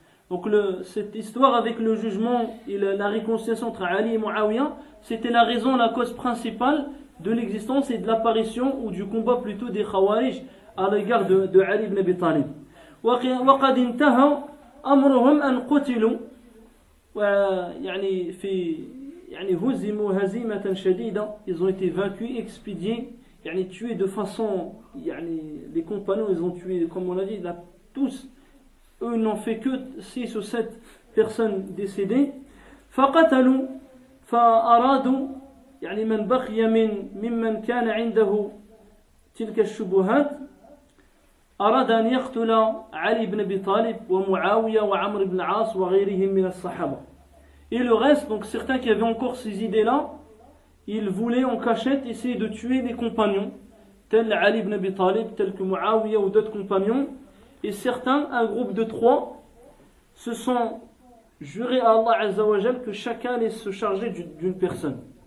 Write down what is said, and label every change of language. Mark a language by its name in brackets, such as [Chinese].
[French] Donc cette histoire avec le jugement et la réconciliation entre Ali et Muawiyah, c'était la raison, la cause principale de l'existence et de l'apparition ou du combat plutôt des Khawarij à l'égard de Ali ibn Abi Talib. [Arabic] وقد انتهى أمرهم أن قتلوا ويعني هزموا هزيمة شديدة. [French] Ils ont été vaincus, expédiés, tués de façon, les compagnons ils ont tué, comme on l'a dit, tous. Eux n'ont fait que 6 ou 7 personnes décédées. [Arabic] فقتلوا فأرادوا من بقي ممن كان عنده تلك الشبهات أراد أن يقتل علي بن أبي طالب ومعاوية وعمر بن العاص وغيرهم من الصحابة. [French] Et le reste, donc certains qui avaient encore ces idées-là, ils voulaient en cachette essayer de tuer les compagnons, tels Ali ibn Abi Talib, tels que Muawiya ou d'autres compagnons. Et certains, un groupe de 3, se sont jurés à Allah Azza wa Jal que chacun allait se charger d'une personne.